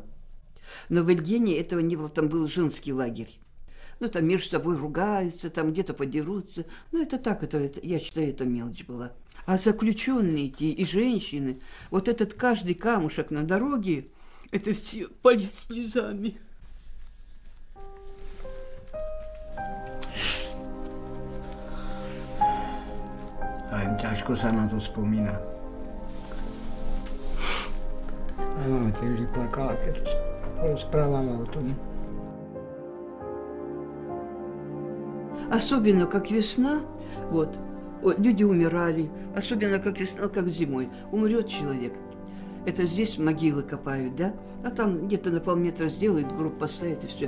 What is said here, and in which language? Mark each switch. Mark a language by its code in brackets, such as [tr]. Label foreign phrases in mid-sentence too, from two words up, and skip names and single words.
[ru] Но в Ильгене этого не было, там был женский лагерь. Ну, там между собой ругаются, там где-то подерутся. Ну, это так, это, я считаю, это мелочь была. А заключенные эти и женщины, вот этот каждый камушек на дороге, это все полит слезами. [sk] A im ťažko sa na to spomína. A mama tiež plakala, keď rozprávala o tom. [ru] Особенно как весна, вот, люди умирали, особенно как весна, как зимой. Умрет человек. Это здесь могилы копают, да? А там где-то на полметра сделают, гроб поставят, и все.